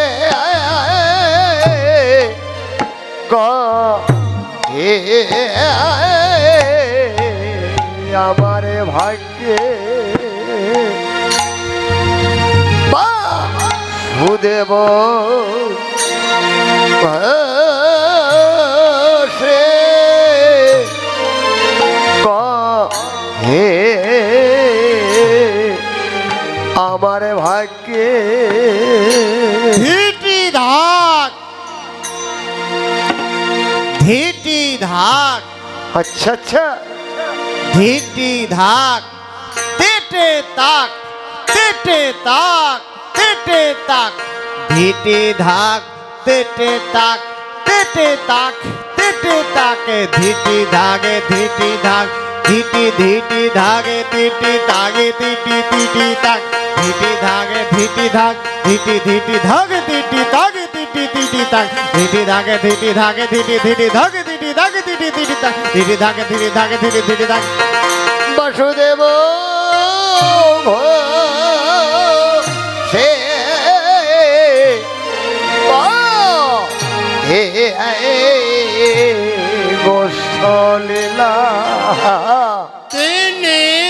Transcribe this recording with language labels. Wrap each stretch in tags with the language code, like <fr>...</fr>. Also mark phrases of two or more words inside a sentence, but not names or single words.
<bn>আমার ভাগ্যে বাসুদেব সে হে আমার ভাগ্যে ধিটি ধাক ধিটি ধাক আচ্ছা আচ্ছা ধিটি ধাক তেটে তাক তেটে তাক তেটে তাক ধিটি ধাক তেটে তাক তেটে তাক তেটে তাকে ধিটি ধাগে ধিটি ধাক ধিটি ধিটি ধাগে তিটি তাগে তিটি তিটি তাক ধিটি ধাগে ধিটি ধাক ধিটি ধিটি ধাগে তিটি তাগে তিটি তিটি তাক ধিটি ধাগে ধিটি ধাগে ধিটি ধিটি ধাগে তিটি ধাগে তিটি তিটি তাক ধিটি ধাগে ধিটি ধাগে ধিটি ধিটি তাক বাসুদেব সে হে গোসলীলা তিনি</bn>